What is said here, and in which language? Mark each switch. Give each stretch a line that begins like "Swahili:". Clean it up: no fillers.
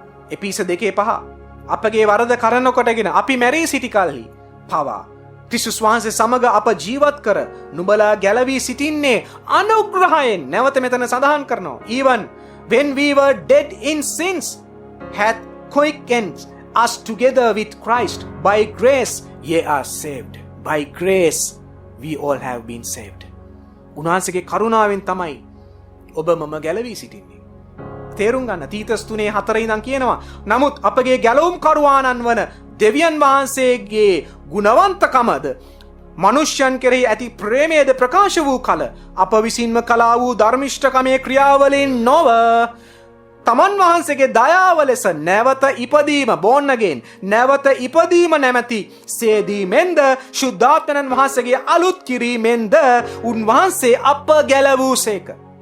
Sinhala: එපිස 2:5 අපගේ වරද කරන කොටගෙන අපි මැරී සිටි කල්හි පවා ක්‍රිස්තුස් වහන්සේ සමග අප ජීවත් කර නුඹලා ගැලවී සිටින්නේ අනුග්‍රහයෙන්. නැවත මෙතන සඳහන් කරනවා,
English: even when we were dead in sins hath quickened us together with Christ. By grace ye are saved. By grace we all have been saved.
Sinhala: උන්වහන්සේගේ කරුණාවෙන් තමයි ඔබ මම ගැලවී සිටින්නේ. තේරුම් ගන්න. තීතස් 3:4 ඉඳන් කියනවා, නමුත් අපගේ ගැලවුම් කරුවාණන් වන දෙවියන් වහන්සේගේ ගුණවන්තකමද මනුෂ්‍යයන් කෙරෙහි ඇති ප්‍රේමයද ප්‍රකාශ වූ කල අප විසින්ම කළා වූ ධර්මිෂ්ඨකමේ ක්‍රියාවලින් නොව තමන් වහන්සේගේ දයාව ලෙස නැවත ඉපදීම,
English: born again,
Sinhala: නැවත ඉපදීම නැමැති සේදීමෙන්ද ශුද්ධාත්මයන් වහන්සේගේ අලුත් කිරීමෙන්ද උන්වහන්සේ අප ගැලවූසේක.